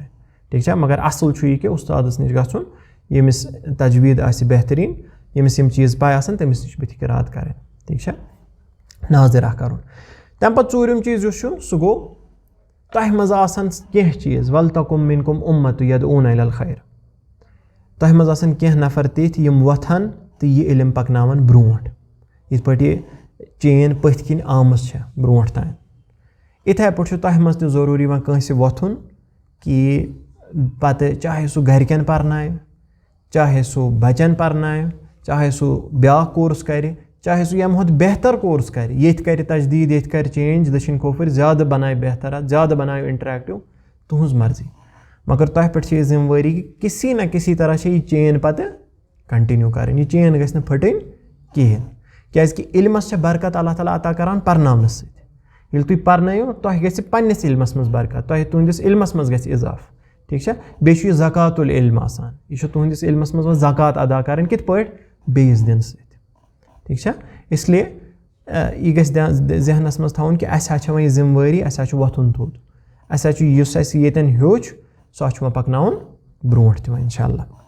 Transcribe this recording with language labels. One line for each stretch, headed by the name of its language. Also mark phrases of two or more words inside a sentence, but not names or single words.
Kashmiri: ٹھیٖک چھا مگر اَصٕل چھُ یہِ کہِ اُستادَس نِش گژھُن ییٚمِس تجویٖد آسہِ بہتریٖن ییٚمِس یِم چیٖز پاے آسان تٔمِس نِش بٕتھِ قرات کَرٕنۍ ٹھیٖک چھا ناظِرہ کَرُن تَمہِ پَتہٕ ژوٗرِم چیٖز یُس چھُ سُہ گوٚو تۄہہِ منٛز آسان کینٛہہ چیٖز
Arabic: وَلتَکُم مِنکُم اُمَّتُ یَدعوٗنَ اِلَى الْخَيْرِ
Kashmiri: تۄہہِ منٛز آسان کینٛہہ نفر تِتھۍ یِم وۄتھان تہٕ یہِ علم پَکناوان برونٛٹھ یِتھ پٲٹھۍ یہِ چین پٔتھۍ کِنۍ آمٕژ چھےٚ برونٛٹھ تانۍ یِتھَے پٲٹھۍ چھُ تۄہہِ منٛز تہِ ضروٗری وۄنۍ کٲنٛسہِ وۄتھُن کہِ پَتہٕ چاہے سُہ گَرِکٮ۪ن پَرنایہِ چاہے سُہ بَچَن پَرنایہِ چاہے سُہ بیٛاکھ کورس کَرِ چاہے سُہ ییٚمہِ کھۄتہٕ بہتر کورس کَرِ ییٚتہِ کَرِ تجدیٖد ییٚتہِ کَرِ چینٛج دٔچھِنۍ کھوفٕرۍ زیادٕ بَنایہِ بہتر زیادٕ بَنایو اِنٹرٛیکٹِو تُہٕنٛز مرضی مگر تۄہہِ پٮ۪ٹھ چھِ یہِ ذِمہٕ وٲری کہِ
Urdu: کِسی نہ کِسی طرح
Kashmiri: چھےٚ یہِ چین پَتہٕ کَنٹِنیوٗ کَرٕنۍ یہِ چین گژھِ نہٕ پھٕٹٕنۍ کِہیٖنۍ کیٛازِکہِ علمَس چھےٚ برکت اللہ تعالیٰ عطا کَران پَرناونہٕ سۭتۍ ییٚلہِ تُہۍ پَرنٲیِو تۄہہِ گژھِ پنٛنِس علمَس منٛز برکت تۄہہِ تُہٕنٛدِس علمَس منٛز گژھِ اِضافہٕ ٹھیٖک چھا بیٚیہِ چھُ یہِ
Arabic: زکات العلم
Kashmiri: آسان یہِ چھُ تُہٕنٛدِس علمَس منٛز وۄنۍ زکات ادا کَرٕنۍ کِتھ پٲٹھۍ بیٚیِس دِنہٕ سۭتۍ ٹھیٖک چھا اِسلیے یہِ گژھِ ذہنَس منٛز تھاوُن کہِ اَسہِ حظ چھےٚ وۄنۍ یہِ ذِمہٕ وٲری اَسہِ حظ چھُ وۄتھُن تھوٚد اَسہِ حظ چھُ یُس اَسہِ ییٚتٮ۪ن ہیوٚچھ سُہ حظ چھُ وۄنۍ پَکناوُن برونٛٹھ تہِ وۄنۍ
Arabic: اِنشاء اللہ